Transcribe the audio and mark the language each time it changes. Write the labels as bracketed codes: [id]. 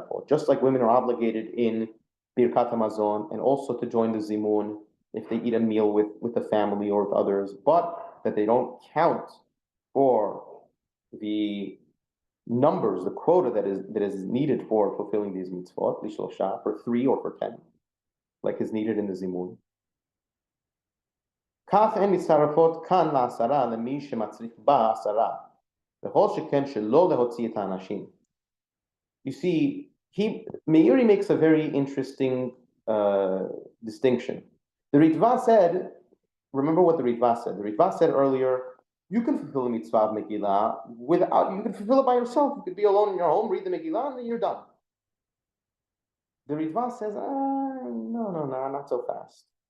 [en] Just like women are obligated in Birkat Hamazon and also to join the Zimun if they eat a meal with the family or with others, but that they don't count for the numbers, the quota that is needed for fulfilling these mitzvot, lishlosha, for 3 or for 10, like is needed in the Zimun. [he] כך הן מצטרפות כאן לעשרה למי שמצריך בה עשרה, וכל שכן שלא להוציא את האנשים. [en] You see, Meiri makes a very interesting distinction. The Ritva said, remember what the Ritva said. The Ritva said earlier, you can fulfill the mitzvah of Megillah you can fulfill it by yourself. You could be alone in your home, read the Megillah, and then you're done. The Ritva says, no, not so fast.